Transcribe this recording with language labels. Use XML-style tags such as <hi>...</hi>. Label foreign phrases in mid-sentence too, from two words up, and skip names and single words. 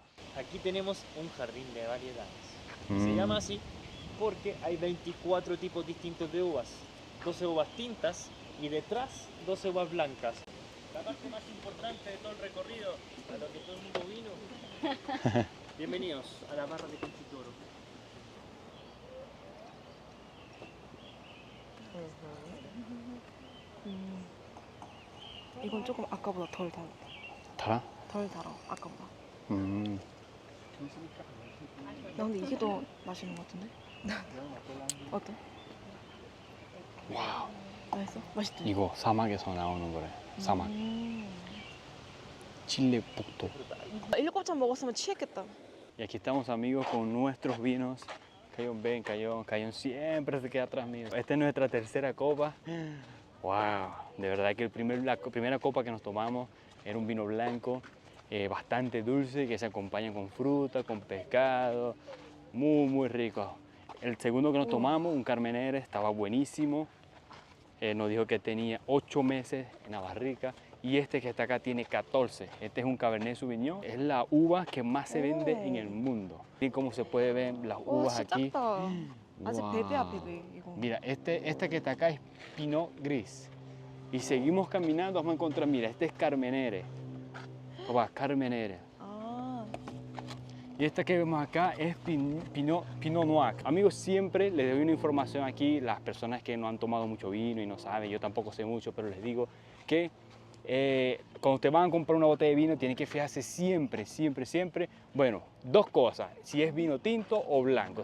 <es>Aquí tenemos un jardín de variedades. Se llama así porque hay 24 tipos distintos de uvas. 12 uvas tintas y detrás 12 uvas blancas. La parte más importante de todo el recorrido, a lo que todo el mundo vino. Bienvenidos a la barra de Conchitoro.</es> <ko>이건 조금 아까보다 덜 달아. 달아? 덜 달아. 아까보다. 나 근데 이게 더 맛있는 것 같은데? 어때? 와우. 맛있어? 맛있지? 이거 사막에서 나오는 거래. 사막. Chile Pucto. 7잔 먹었으면 취했겠다.</ko> <es>Y aquí estamos, amigos, con nuestros vinos. Cayón ven, Cayón siempre se queda atrás mío. Esta es nuestra tercera copa. Wow, de verdad que la primera copa que nos tomamos era un vino blanco, bastante dulce, que se acompaña con fruta, con pescado, muy rico. El segundo que nos tomamos, un Carmenere, estaba buenísimo. nos dijo que tenía 8 meses en la barrica y este que está acá tiene 14. Este es un Cabernet Sauvignon, es la uva que más se vende en el mundo. Y como se puede ver las</es> <ko>와</ko> <es>uvas</es> <ko>진짜</ko> <es>aquí.</es> <ko>작다. 아직 Wow. 베베야 베베 이거.</ko> <es>Mira, este que está acá es Pinot Gris. Y seguimos caminando, vamos a encontrar, mira, este es Carmenere. Carmenere.</es> <ko>아,</ko> <es>Y esta que vemos acá es Pinot Noir. Amigos, siempre les doy una información aquí, las personas que no han tomado mucho vino y no saben, yo tampoco sé mucho, pero les digo que cuando ustedes van a comprar una botella de vino, tienen que fijarse siempre, bueno, dos cosas, si es vino tinto o blanco.</es>